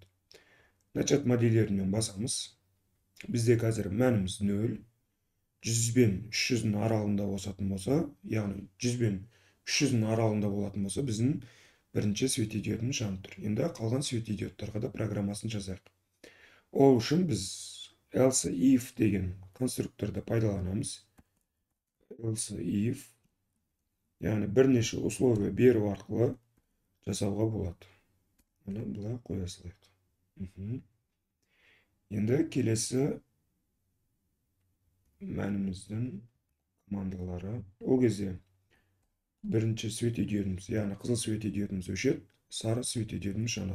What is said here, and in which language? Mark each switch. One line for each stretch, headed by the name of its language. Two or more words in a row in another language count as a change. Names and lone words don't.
Kazakh: Начать моделерінен басамыз. Бізде қазір мәніміз 0, 100 бен 300-дің аралығында болатын болса, яғни 100 бен 300-дің аралығында болатын болса, біздің бірінші светодиодымыз жанып тұр. Енді қалған светодиодтарға да программасын жазайық. Ол үшін біз
English: else if
Kazakh: деген конструкторды пайдаланамыз.
English: Else if,
Kazakh: яғни бірнеше условия беру арқылы жасауға болады. Оны бұлай қоя салайық. Енді келесі мәніміздің командалары. Ол кезде бірінші светодиодымыз, яғни қызыл светодиодымыз өшеді, сары светодиодымыз жанады.